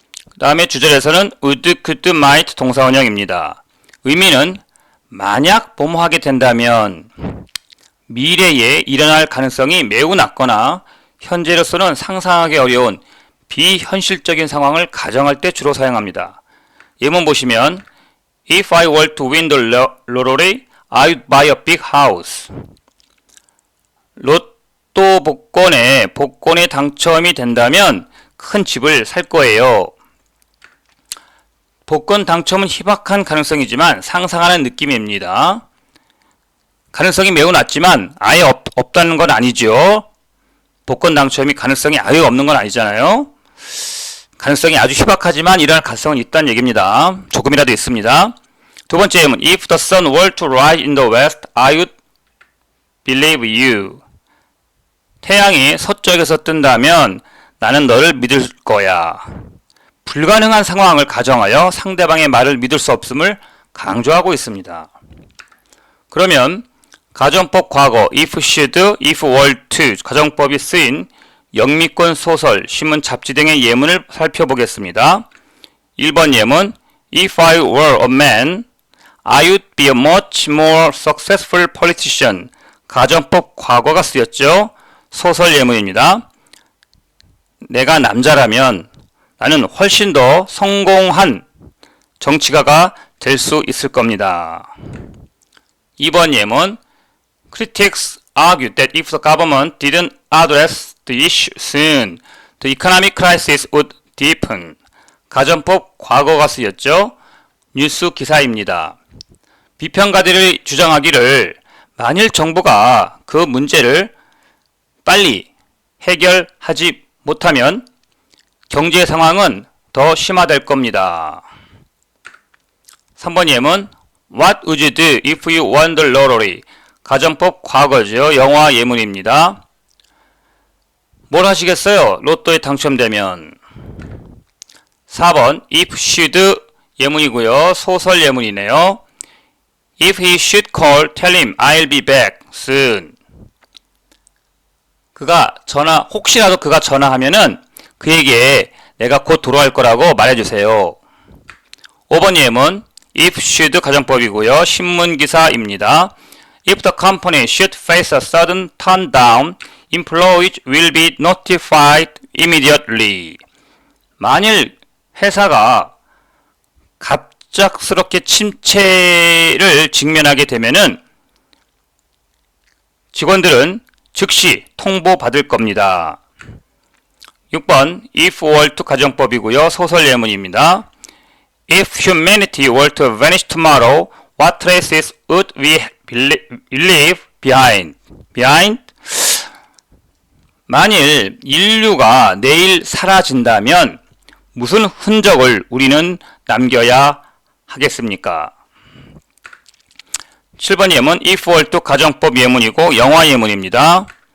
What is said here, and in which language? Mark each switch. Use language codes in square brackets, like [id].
[ko] 그 다음에 주절에서는 would, could, might 동사 원형입니다. 의미는 만약 뭐뭐 하게 된다면, 미래에 일어날 가능성이 매우 낮거나 현재로서는 상상하기 어려운 비현실적인 상황을 가정할 때 주로 사용합니다. 예문 보시면 [en] If I were to win the lottery, I would buy a big house. [ko] 로또 복권에 당첨이 된다면 큰 집을 살 거예요. 복권 당첨은 희박한 가능성이지만 상상하는 느낌입니다. 가능성이 매우 낮지만 아예 없다는 건 아니죠. 복권 당첨이 가능성이 아예 없는 건 아니잖아요. 가능성이 아주 희박하지만 일어날 가능성은 있다는 얘기입니다. 조금이라도 있습니다. 두 번째 예문 [en] If the sun were to rise in the west, I would believe you. [ko] 태양이 서쪽에서 뜬다면 나는 너를 믿을 거야. 불가능한 상황을 가정하여 상대방의 말을 믿을 수 없음을 강조하고 있습니다. 그러면 가정법 과거 if should, if were to 가정법이 쓰인 영미권 소설, 신문, 잡지 등의 예문을 살펴보겠습니다. 1번 예문 [en] If I were a man, I would be a much more successful politician. [ko] 가정법 과거가 쓰였죠. 소설 예문입니다. 내가 남자라면 나는 훨씬 더 성공한 정치가가 될 수 있을 겁니다. 2번 예문 [en] Critics argue that if the government didn't address the issue soon, the economic crisis would deepen. [ko] 가정법 과거가 쓰였죠. 뉴스 기사입니다. 비평가들이 주장하기를 만일 정부가 그 문제를 빨리 해결하지 못하면 경제 상황은 더 심화될 겁니다. 3번 예문 [en] What would you do if you won the lottery? [ko] 가정법 과거죠. 영화 예문입니다. 뭘 하시겠어요? 로또에 당첨되면. 4번 If should 예문이고요. 소설 예문이네요. [en] If he should call, tell him I'll be back soon. [ko] 혹시라도 그가 전화하면은 그에게 내가 곧 돌아올 거라고 말해주세요. 5번 예문 If should 가정법이고요. 신문 기사입니다. [en] If the company should face a sudden turn down, employees will be notified immediately. [ko] 만일 회사가 갑작스럽게 침체를 직면하게 되면은 직원들은 즉시 통보받을 겁니다. 6번 If were to 가정법이고요. 소설 예문입니다. [en] If humanity were to vanish tomorrow, what traces would we leave behind? [ko] 만일 인류가 내일 사라진다면 무슨 흔적을 우리는 남겨야 하겠습니까? 7번 예문 If were to 가정법 예문이고 영화 예문입니다.